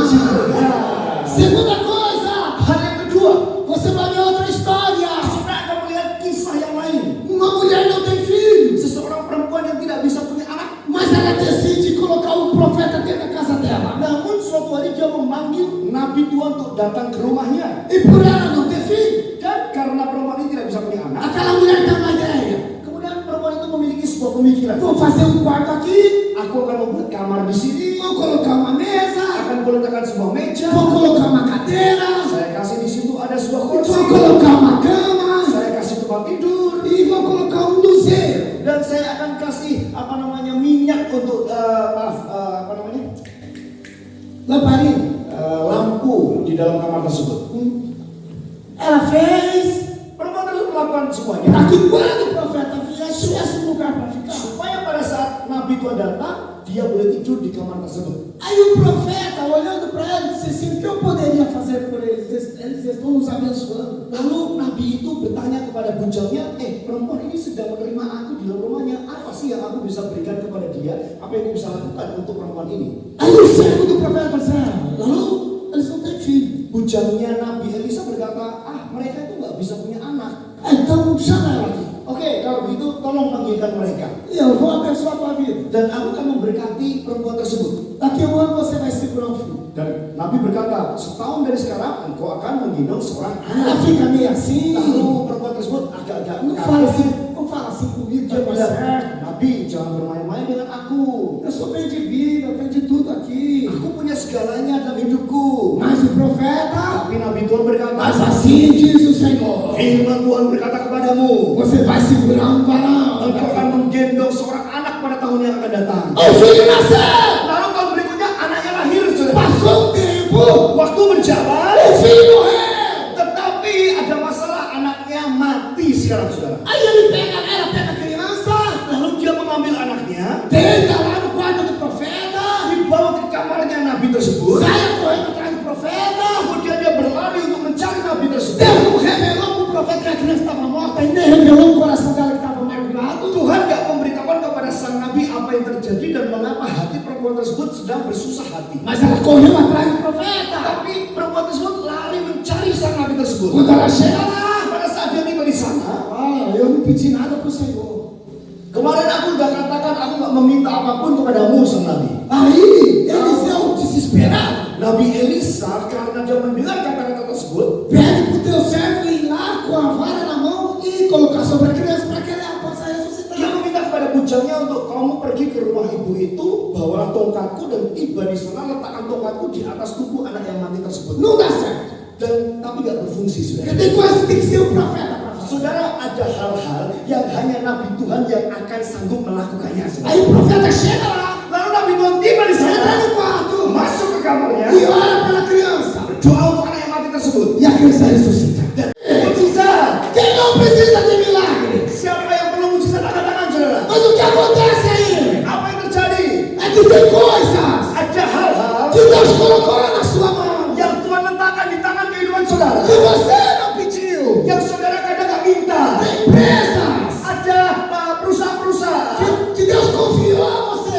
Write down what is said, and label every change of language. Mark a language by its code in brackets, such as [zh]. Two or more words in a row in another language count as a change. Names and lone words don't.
[pt] Segunda coisa, [id] Hal yang kedua, [pt] você vai ver outra história. [id] saudara akan melihat kisah yang lain. [pt] Uma mulher não tem filho, [id] Seseorang perempuan yang tidak bisa punya anak, [pt] mas ela decide colocar um profeta dentro da casa dela. [id] namun suatu hari dia memanggil nabi Tuhan untuk datang ke rumahnya. [pt] E por ela não ter filho, [id] Dan karena perempuan ini tidak bisa punya anak, [pt] aquela mulher tem uma ideia. [id] kemudian perempuan itu memiliki sebuah pemikiran. [pt] Vou fazer um quarto aqui, [id] Aku akan membuat kamar di sini, [pt] vou colocar uma mesa, [id] akan meletakkan sebuah meja, [pt] vou colocar uma cadeira, [id] saya kasih di situ ada sebuah [pt] vou [id] kursi, [pt] colocar uma cama [id] saya kasih tempat tidur, [pt] e vou colocar um luzeiro. [id] dan saya akan kasih minyak untuk [pt] Lamparina. [id] lampu di dalam kamar tersebut. [pt] Ela fez [id] Perempuan tersebut melakukan semuanya [pt] para que quando o profeta viesse, tivesse um lugar para ficar. [id] supaya pada saat nabi Tuhan datang, dia boleh tidur di kamar tersebut. [pt] Aí o profeta, olhando para ele, disse assim: o que eu poderia fazer por eles? Eles estão nos abençoando. [id] Lalu nabi itu bertanya kepada bujangnya, perempuan ini sedang menerima aku di dalam rumahnya, apa sih yang aku bisa berikan kepada dia? Apa yang aku bisa lakukan untuk perempuan ini? [pt] Aí o servo do profeta disse: lalu eles não têm filho. [id] Bujangnya Nabi Elisa berkata, mereka itu nggak bisa punya anak. [pt] Então chama ela aqui. [id] Oke, kalau begitu tolong panggilkan mereka. [pt] E eu vou abençoar a tua vida. [id] Dan aku akan memberkati perempuan tersebut. [pt] Daqui a um ano você vai segurar um filho. [id] Dan Nabi berkata, setahun dari sekarang engkau akan menggendong seorang [pt] Ela [id] anak. [pt] fica meio assim. [id] Lalu perempuan tersebut agak-agak [pt] Não fala assim comigo, [id] Dia [pt] dia mais [id] bilang, [pt] certo. [id] Nabi jangan bermain-main dengan aku. [pt] Eu sou bem de vida, eu tenho de tudo aqui. [id] Aku punya segalanya dalam hidupku. [pt] Mas o profeta, [id] Tapi Nabi Tuhan berkata, [pt] mas assim diz o Senhor: [id] firman Tuhan berkata kepadamu, [pt] você vai segurar um varão. [id] engkau akan menggendong seorang anak pada tahun yang akan datang. [pt] O filho nasceu. [id] Lalu tahun berikutnya anaknya lahir, saudara. [pt] Passou um tempo, [id] Waktu berjalan, [pt] o filho morreu. [id] tetapi ada masalah, anaknya mati sekarang, saudara. [pt] Aí ela pega a criança, [id] Lalu dia mengambil anaknya, [pt] deita lá no quarto do profeta, [id] dibawa ke kamarnya Nabi tersebut. [pt] sai correndo atrás do profeta. [id] Kemudian dia berlari untuk mencari Nabi tersebut. [pt] Deus não revelou para o profeta que a criança estava morta e nem revelou no coração dela que estava amargurado. [id] Tuhan gak memberitakan kepada yang terjadi dan mengapa hati perempuan tersebut sedang bersusah hati. [pt] Mas ela correu atrás do profeta. [id] Tapi perempuan tersebut lari mencari sang nabi tersebut. [pt] Quando ela chega lá, [id] Pada saat dia tiba di sana, [pt] eu não pedi nada pro Senhor. [id] kemarin aku udah katakan aku nggak meminta apapun kepadamu sang nabi. [pt] Aí, Eliseu, desesperado, [id] Nabi Elisa karena dia mendengar kata-kata tersebut, [pt] pede pro teu servo ir lá com a vara na mão e colocar sobre a criança para que ela possa ressuscitar. [id] dia meminta kepada bujangnya untuk kamu pergi ke rumah ibu itu, bawalah tongkatku dan tiba di sana letakkan tongkatku di atas tubuh anak yang mati tersebut. [pt] Não dá certo. [id] Dan tapi nggak berfungsi [pt] Porque [id] saudara. [pt] tem coisa que tem que ser o profeta para fazer. [id] Saudara, ada hal-hal yang hanya nabi Tuhan yang akan sanggup melakukannya. Saudara. [pt] Aí o profeta chega lá, [id] Lalu nabi Tuhan tiba di [pt] entra [id] sana, [pt] no quarto [id] masuk ke kamarnya, [pt] e ora pela criança. [id] berdoa untuk anak yang mati tersebut. [pt] E a criança ressuscita. [id] Dan mujizat. [pt] Quem não precisa de milagre? [id] Siapa yang perlu mujizat angkat tangan saudara? [pt] Mas o que acontece aí? [id] Apa yang terjadi? [pt] É que tem coisas [id] Ada hal-hal [pt] que Deus colocou na sua mão [id] yang Tuhan letakkan di tangan kehidupan saudara, [pt] que você não pediu. [id] yang saudara kadang nggak minta. [pt] Tem empresas [id] Ada perusahaan-perusahaan [pt] que Deus confiou a você.